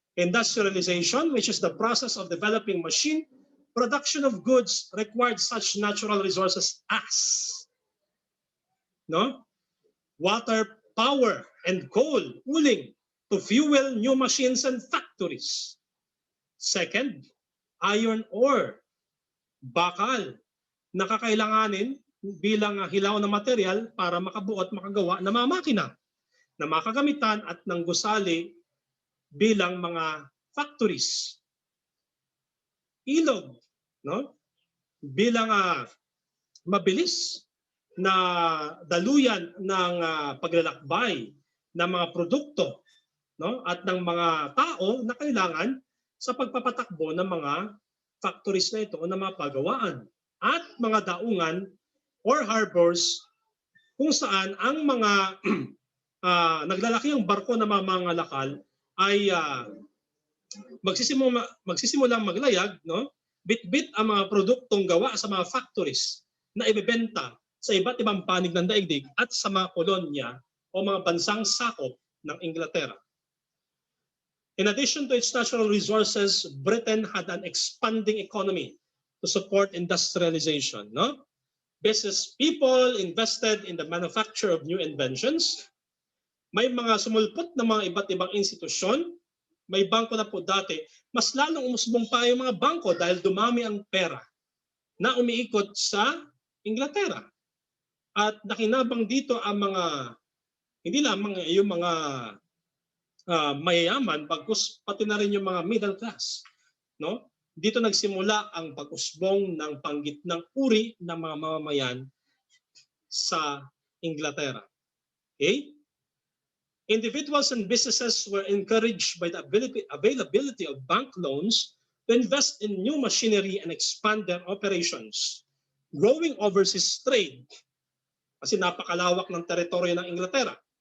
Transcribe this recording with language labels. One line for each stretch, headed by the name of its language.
English: Industrialization, which is the process of developing machine production of goods, required such natural resources as, no, water, power, and coal pooling to fuel new machines and factories.
Filipino: Second, iron ore, bakal, na kakailanganin bilang hilaw na material para makabuo at makagawa ng mga makina na makagamitan at ng gusali bilang mga factories. Ilog, no, bilang mabilis na daluyan ng paglalakbay ng mga produkto, no, at ng mga tao na kailangan sa pagpapatakbo ng mga factories na ito o ng mga pagawaan at mga daungan or harbors kung saan ang mga naglalakihang barko na mga lakal ay magsisimulang maglayag, no? Bit-bit ang mga produktong gawa sa mga factories na ibebenta sa iba't ibang panig ng daigdig at sa mga kolonya o mga bansang sakop ng Inglaterra.
English: In addition to its natural resources, Britain had an expanding economy to support industrialization, no? Business people invested in the manufacture of new inventions.
Filipino: May mga sumulpot na mga iba't ibang institusyon. May bangko na po dati. Mas lalong umusbong pa yung mga bangko dahil dumami ang pera na umiikot sa Inglaterra. At nakinabang dito ang mga, hindi lamang yung mga mayayaman, bagkus pati na rin yung mga middle class, no? Dito nagsimula ang pag-usbong ng panggitnang uri ng mga mamamayan sa Inglaterra. Okay?
English: Individuals and businesses were encouraged by the availability of bank loans to invest in new machinery and expand their operations. Growing overseas trade,
Filipino: kasi napakalawak ng teritoryo ng Inglaterra.